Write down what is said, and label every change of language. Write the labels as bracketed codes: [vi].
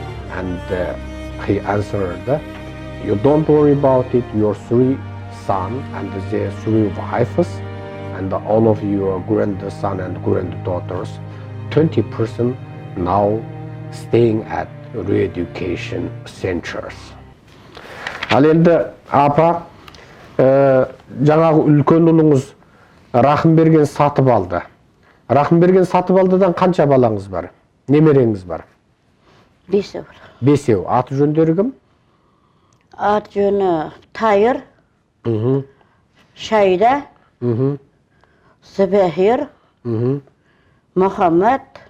[en] And he answered, you don't worry about it, your 3 sons and their 3 wives, and all of your grandson and granddaughters, 20% now staying at re-education centers. [kk] Ал енді апа, жаңағы үлкен ұлыңыз Rahimbergen сатып алды. Rahimbergen сатып алдыдан қанша балаңыз бар? Немереңіз бар? 5 бар. 5. Аты жөндері кім? Аты жөні Тайыр, Шайда, Сабахир, Мұхаммад,